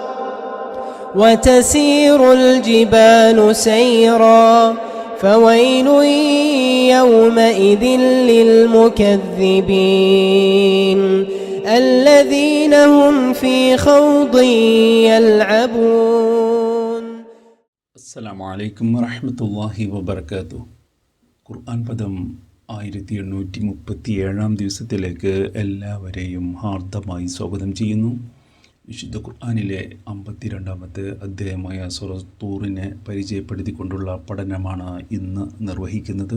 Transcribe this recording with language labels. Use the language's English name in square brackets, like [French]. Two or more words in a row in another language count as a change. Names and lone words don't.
[Arabic] وتسير الجبال سيرا فويل يومئذ للمكذبين الذين هم في خوض يلعبون. السلام عليكم ورحمة الله وبركاته. [Malayalam] ഖുർആൻ പദം 1837 ദിവസത്തിലേക്ക് എല്ലാവരെയും ഹാർദമായി സ്വാഗതം ചെയ്യുന്നു. വിശുദ്ധ ഖുർആനിലെ 52-ാമത്തെ അധ്യായമായ സൂറത്ത് തൂറിനെ പരിചയപ്പെടുത്തിക്കൊണ്ടുള്ള പഠനമാണ് ഇന്ന് നിർവഹിക്കുന്നത്.